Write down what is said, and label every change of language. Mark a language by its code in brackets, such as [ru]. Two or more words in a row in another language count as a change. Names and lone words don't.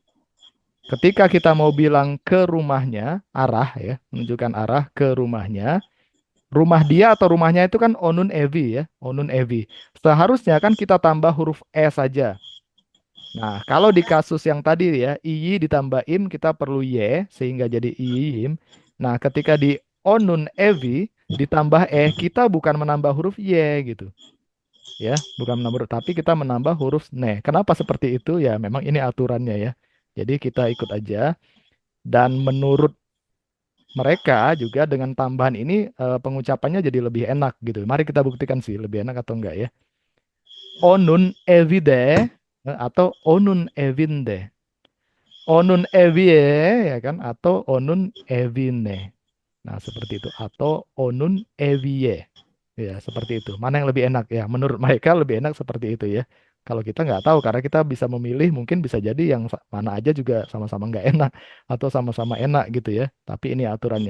[id] Ketika kita mau bilang ke rumahnya, arah ya, menunjukkan arah ke rumahnya, rumah dia atau rumahnya itu kan [tr] Onun Evi [id] ya, [tr] Onun Evi. [id] Seharusnya kan kita tambah huruf E saja. Nah, kalau di kasus yang tadi ya, iyi ditambah im, kita perlu y, sehingga jadi iyim. Nah, ketika di [tr] onun evi [id] ditambah kita bukan menambah huruf y gitu. Ya, bukan menambah huruf, tapi kita menambah huruf ne. Kenapa seperti itu? Ya, memang ini aturannya ya. Jadi kita ikut aja. Dan menurut mereka juga dengan tambahan ini pengucapannya jadi lebih enak gitu. Mari kita buktikan sih lebih enak atau enggak ya. [tr] Onun evide atau onun evinde. Onun evie [id] ya kan atau [tr] onun evine. [id] Nah, seperti itu atau [tr] onun evie. [id] Ya, seperti itu. Mana yang lebih enak ya? Menurut mereka lebih enak seperti itu ya. Kalau kita nggak tahu karena kita bisa memilih mungkin bisa jadi yang mana aja juga sama-sama nggak enak atau sama-sama enak gitu ya. Tapi ini aturannya.